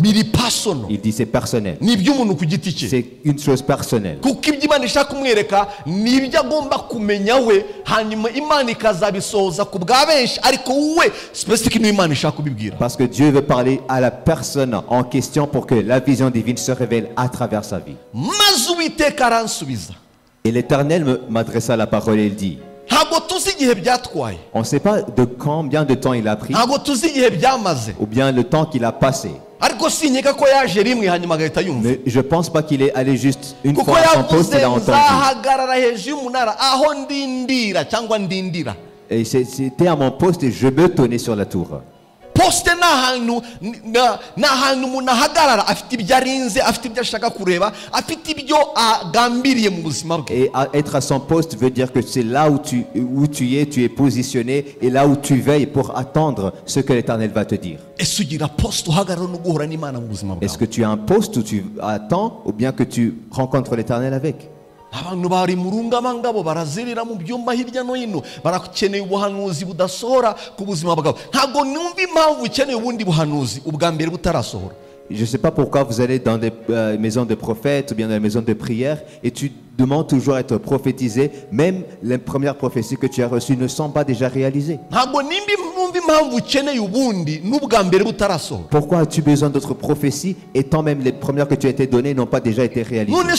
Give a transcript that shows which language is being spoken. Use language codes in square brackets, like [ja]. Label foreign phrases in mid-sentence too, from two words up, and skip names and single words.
[rw] Biri personal. [fr] Il dit c'est personnel. [rw] Ni by'umuntu ku giti cye. [fr] C'est une chose personnelle. [rw] Kuko ibyo Imana ishaka kumwereka ni ibyo agomba kumenya we, hanyuma Imana ikazabisohoza ku bwa benshi, ariko we specific ni Imana ishaka kubibwira. [fr] Parce que Dieu veut parler à la personne en question pour que la vision divine se révèle à travers sa vie. [rw] Maze Uwiteka aransubiza. [fr] Et l'Éternel m'adressa la parole et il dit. On ne sait pas de combien de temps il a pris ou bien le temps qu'il a passé. Mais je ne pense pas qu'il est allé juste une fois à son poste et l'a entendu. Et c'était à mon poste et je me tenais sur la tour. [rw] Poste n'ahantu umuntu ahagarara afite ibyo arinze, afite ibyo ashaka kureba, afite ibyo agambiriye mu buzima bwe. [fr] Et être à son poste veut dire que c'est là où tu es positionné et là où tu veilles pour attendre ce que l'Éternel va te dire. Est-ce que tu as un poste où tu attends ou bien que tu rencontres l'Éternel avec? [rw] Abantu bari mu rungabangabo barazerera mu byumba hirya no hino, barakeneye ubuhanuzi budasohora ku buzima bwabo. Ntabwo numva impamvu ukeneye ubundi buhanuzi ubwa mbere butarasohora. [fr] Je ne sais pas pourquoi vous allez dans des maisons de prophètes ou bien dans des maisons de prière et tu demandes toujours à être prophétisé, même les premières prophéties que tu as reçues ne sont pas déjà réalisées. Pourquoi as-tu besoin d'autres prophéties étant même les premières que tu as été données n'ont pas déjà été réalisées?